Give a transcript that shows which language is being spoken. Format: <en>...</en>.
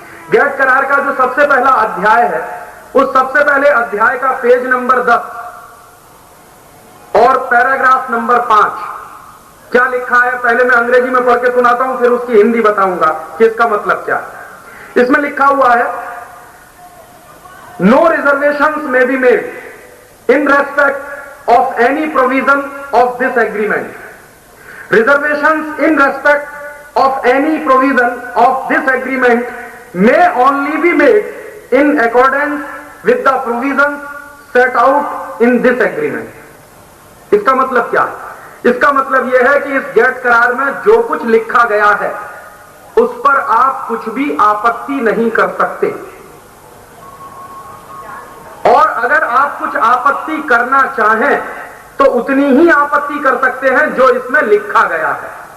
<hi>Gate करार का जो सबसे पहला अध्याय है, उस सबसे पहले अध्याय का पेज नंबर 10 और पैराग्राफ नंबर 5 क्या लिखा है, पहले मैं अंग्रेजी में पढ़ के सुनाता हूं, फिर उसकी हिंदी बताऊंगा कि इसका मतलब क्या है। इसमें लिखा हुआ है,</hi> <en>No reservations may be made in respect of any provision of this agreement. Reservations in respect of any provision of this agreement may only be made in accordance with the provisions set out in this agreement।</en> <hi>इसका मतलब क्या है? इसका मतलब यह है कि इस गैट करार में जो कुछ लिखा गया है उस पर आप कुछ भी आपत्ति नहीं कर सकते, और अगर आप कुछ आपत्ति करना चाहें तो उतनी ही आपत्ति कर सकते हैं जो इसमें लिखा गया है।</hi>